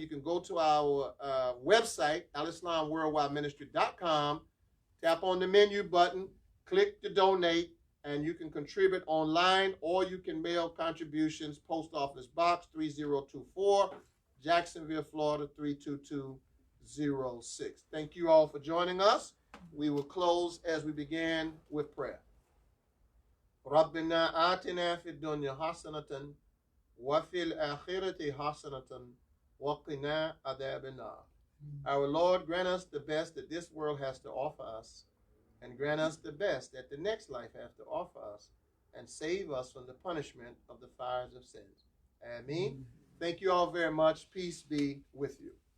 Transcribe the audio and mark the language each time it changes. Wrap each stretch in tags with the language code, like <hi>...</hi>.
<en>You can go to our website, alislamworldwideministry.com, tap on the menu button, click to donate, and you can contribute online, or you can mail contributions, Post Office Box 3024, Jacksonville, Florida 32206. Thank you all for joining us. We will close as we began with prayer.</en> <ar>ربنا آتنا في الدنيا حسنة وفي الآخرة حسنة وقنا عذاب النار.</ar> <en>Our Lord, grant us the best that this world has to offer us, and grant us the best that the next life has to offer us, and save us from the punishment of the fires of sins. Ameen. Thank you all very much. Peace be with you.</en>